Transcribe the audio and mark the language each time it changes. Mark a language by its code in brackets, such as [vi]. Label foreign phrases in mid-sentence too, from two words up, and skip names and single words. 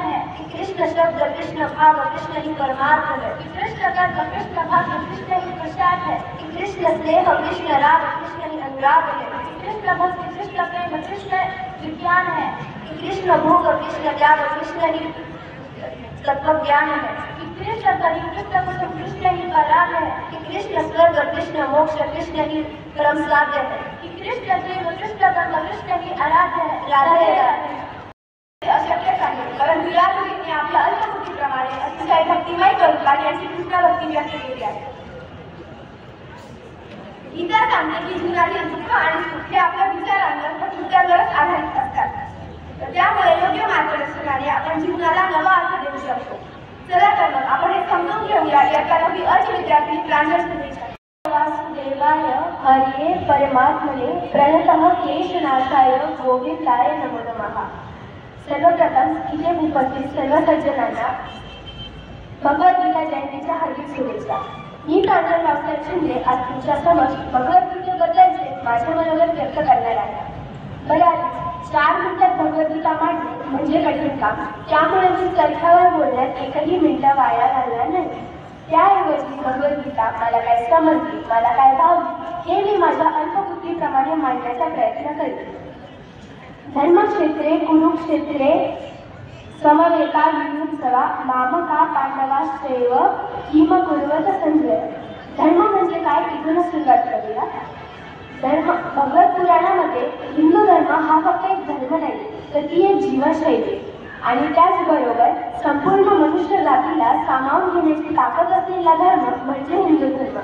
[hi] है, कृष्ण शब्द कृष्ण भाव कृष्ण ही परमार्थ है, कृष्ण कर्म कृष्ण भाग्य कृष्ण ही प्रसाद है, कृष्ण स्नेह कृष्ण राग कृष्ण ही अनुराग है, कृष्ण भक्ति कृष्ण प्रेम कृष्ण विज्ञान है, कृष्ण भोग कृष्ण त्याग कृष्ण ही तत्व ज्ञान है, कृष्ण कलि कृष्ण कुसुम कृष्ण ही पराग है, कृष्ण स्वर्ग कृष्ण मोक्ष कृष्ण ही परम साध्य है, कृष्ण देव कृष्ण कर्म कृष्ण ही आराध्य है। राधे राधे। [mr] अशक्यच आहे, परंतु या मुलींनी आपल्या अल्पबुद्धीप्रमाणे अतिशय भक्तिमय स्वरूपात यांची कृष्ण भक्ती व्यक्त केली आहे। गीता सांगते की जीवनातील दुःख आणि सुख हे आपल्या विचारांवर व कृत्यांवरच आधारित असतात, तर त्यामुळे योग्य मार्गदर्शनाने आपण जीवनाला नवा अर्थ देऊ शकतो। चला तर मग आपण हे समजून घेऊया। इयत्ता 9वी अ ची विद्यार्थी प्रांजल शुभेच्छा। [sa] वासुदेवाय हरिये परमात्मने प्रणतः क्लेशनाशाय गोविंदाय नमो नमः। [mr] सर्वप्रथम इथे उपस्थित सर्व सज्जनांना भगवद्गीता जयंतीच्या हार्दिक शुभेच्छा। मी प्रांजल रावसाहेब शिंदे आज तुमच्या समोर भगवद्गीतेबद्दलचे माझे मनोगत व्यक्त करणार आहे। बऱ्याच 4 मिनिटात भगवद्गीता मांडणे म्हणजे कठीण काम, त्यामुळे मी चरख्यावर बोलण्यात एकही मिनिट वाया घालणार नाही। त्याऐवजी भगवद्गीता मला काय समजली, मला काय भावली हे मी माझ्या अल्पबुद्धीप्रमाणे मांडण्याचा प्रयत्न करेन। [sa] धर्मक्षेत्रे कुरुक्षेत्रे समवेता युयुत्सवा मामका पांडवाश्चैव किम कुर्वत संजय। [mr] धर्म म्हणजे काय इथूनच सुरुवात करूया। धर्म भगवत पुराणामध्ये हिंदू धर्म हा फक्त एक धर्म नाही, तर ती एक जीवनशैली आणि त्याचबरोबर संपूर्ण मनुष्य जातीला सामावून घेण्याची ताकद असलेला धर्म म्हणजे हिंदू धर्म।